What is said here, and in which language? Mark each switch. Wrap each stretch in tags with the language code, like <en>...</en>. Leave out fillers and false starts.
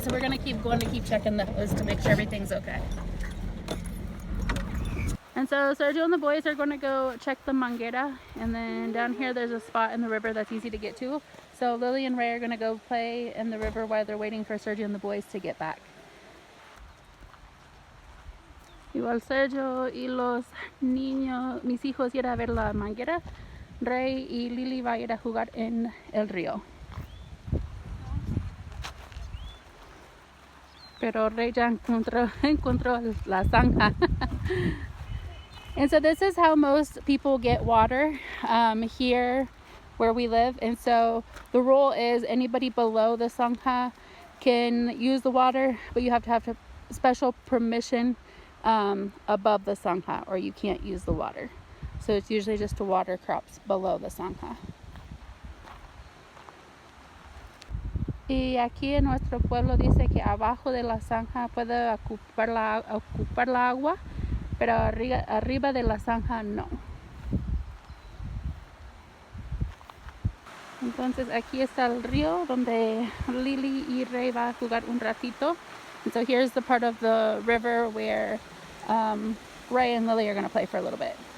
<en>So we're going to keep checking the hose to make sure everything's okay. And so Sergio and the boys are going to go check the manguera, and then down here there's a spot in the river that's easy to get to. So Lily and Ray are going to go play in the river while they're waiting for Sergio and the boys to get back.</en> <es>Igual Sergio y los niños, mis hijos, ir a ver la manguera. Ray y Lily va a ir a jugar en el río. Pero Ray ya encontró la zanja.</es> <en>And so this is how most people get water here where we live. And so the rule is anybody below the zanja can use the water, but you have to have special permission above the zanja, or you can't use the water. So it's usually just to water crops below the zanja.</en> <es>Y aquí en nuestro pueblo dice que abajo de la zanja puede ocupar la agua, pero arriba de la zanja no. Entonces aquí está el río donde Lily y Ray va a jugar un ratito.</es> <en>And so here's the part of the river where Ray and Lily are going to play for a little bit.</en>